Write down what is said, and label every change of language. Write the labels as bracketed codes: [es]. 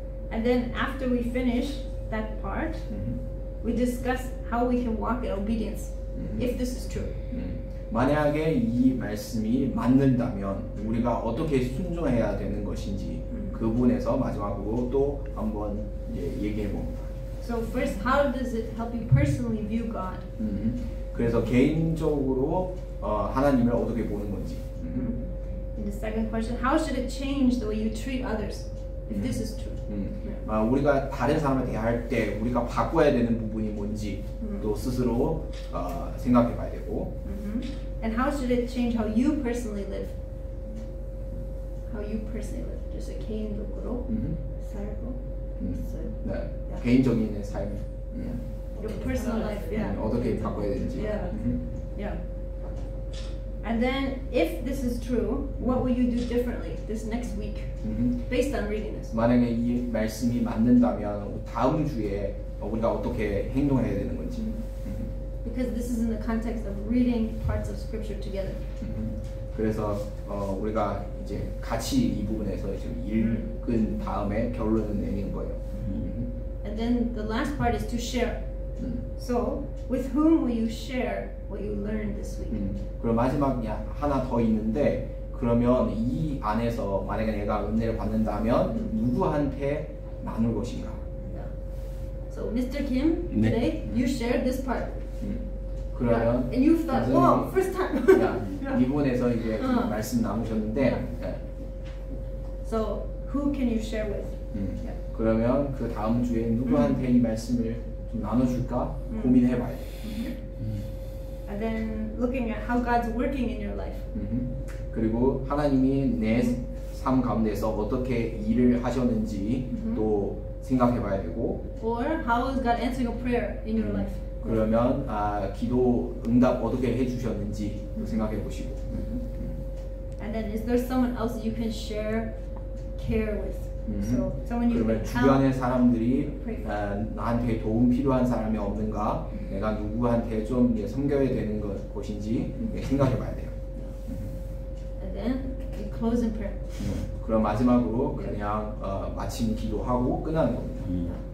[en] And then after we finish that part, we discuss how we can walk in obedience, if this is true. [ko] 만약에 이 말씀이 맞는다면 우리가 어떻게 순종해야 되는 것인지 그 부분에서 마지막으로 또 한번 얘기해 봅니다. [en] So first, how does it help you personally view God? [ko] 그래서 개인적으로 하나님을 어떻게 보는 건지. [en] And the second question, how should it change the way you treat others, if this is true? [ko] 우리가 다른 사람을 대할 때 우리가 바꿔야 되는 부분이 뭔지 또 스스로 생각해 봐야 되고. [en] And how should it change how you personally live? How you personally live? [ko] just 개인적으로 살고 있어요. 네, 개인적인 삶. [en] Your personal life, yeah. [ko] 어떻게 바꿔야 되는지. [en] Yeah. Yeah. And then, if this is true, what will you do differently this next week, based on reading this? [ko] 만약에 이 말씀이 맞는다면 다음 주에 우리가 어떻게 행동해야 되는 건지. [en] Because this is in the context of reading parts of Scripture together. [ko] 그래서 우리가 이제 같이 이 부분에서 지금 읽은 다음에 결론을 내는 거예요. [en] And then the last part is to share. So, with whom will you share what you learned this week? [ko] 그럼 마지막 하나 더 있는데 그러면 이 안에서 만약에 내가 은혜를 받는다면 누구한테 나눌 것인가? [en] So, Mr. Kim, today you shared this part. [ko] 그러면 [en] and you thought, wow, first time. [ko] 이 부분에서 이제 말씀 나누셨는데. [en] So, who can you share with? [ko] 그러면 그 다음 주에 누구한테 이 말씀을 좀 나눠줄까 고민해봐야 돼. [en] And then looking at how God's working in your life. [ko] 그리고 하나님이 내 삶 가운데서 어떻게 일을 하셨는지 또 생각해봐야 되고. [en] Or how is God answering a prayer in your life? [ko] 그러면 기도 응답 어떻게 해주셨는지 또 생각해보시고. [en] And then is there someone else you can share care with? So someone you [ko] 그러면 [en] can [ko] 주변의 사람들이 나한테 도움 필요한 사람이 없는가, 내가 누구한테 좀 섬겨야 되는 것인지 생각해봐야 돼요. [en] And then we close in prayer. [ko] 그럼 마지막으로 그냥 마침 기도하고 끝나는 겁니다.